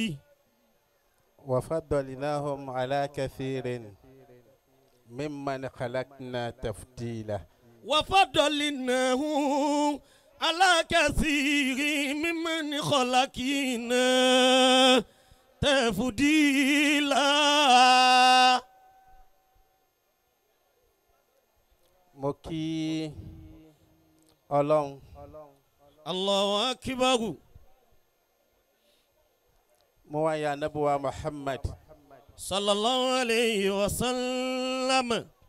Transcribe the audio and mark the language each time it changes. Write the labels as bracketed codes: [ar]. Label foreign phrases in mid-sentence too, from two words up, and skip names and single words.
[ar] وفضلناهم على كثير ممن خلقنا تفضيلا وفضلناه على كثير ممن خلقنا تفضيلا. [yo] mo kí Ọlọ́run [ar] الله أكبر. [yo] mo wá ya Ànábì wa Muhammad [ar] صلى الله عليه وسلم.